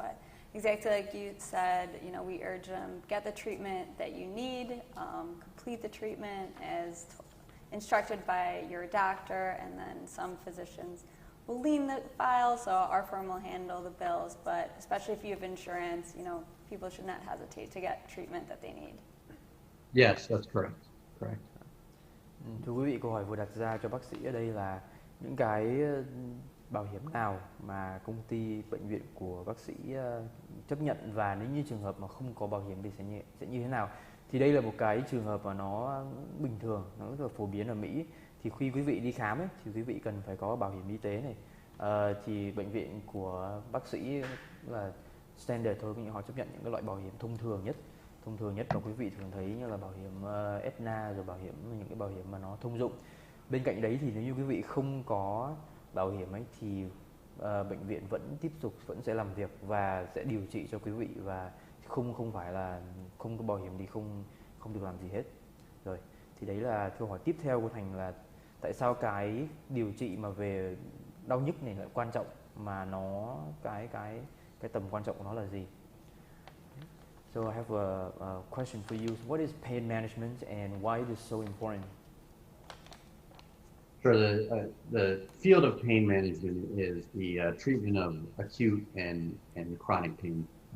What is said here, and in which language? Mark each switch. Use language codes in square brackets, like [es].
[en] But exactly like you said, you know, we urge them, get the treatment that you need, complete the treatment as instructed by your doctor, and then some physicians will lien the file, so our firm will handle the bills. But especially if you have insurance, you know, people should not hesitate to get treatment that they need. Yes, that's correct. Correct. [vi] Thưa quý vị, câu hỏi vừa đặt ra cho bác sĩ ở đây là những cái bảo hiểm nào mà công ty bệnh viện của bác sĩ chấp nhận, và nếu như trường hợp mà không có bảo hiểm thì sẽ như thế nào. Thì đây là một cái trường hợp mà nó bình thường, nó rất là phổ biến ở Mỹ. Thì khi quý vị đi khám ấy, thì quý vị cần phải có bảo hiểm y tế này. Thì bệnh viện của bác sĩ là standard thôi, họ chấp nhận những cái loại bảo hiểm thông thường nhất mà quý vị thường thấy, như là bảo hiểm Aetna, rồi bảo hiểm, những cái bảo hiểm mà nó thông dụng. Bên cạnh đấy thì nếu như quý vị không có bảo hiểm ấy thì bệnh viện vẫn sẽ làm việc và sẽ điều trị cho quý vị, và không phải là không có bảo hiểm thì không được làm gì hết. Rồi, thì đấy là câu hỏi tiếp theo của Thành, là tại sao cái điều trị mà về đau nhức này lại quan trọng, mà nó cái tầm quan trọng của nó là gì? [en] So I have a question for you. What is pain management and why it is so important? Sure. The field of pain management is the treatment of acute and chronic pain.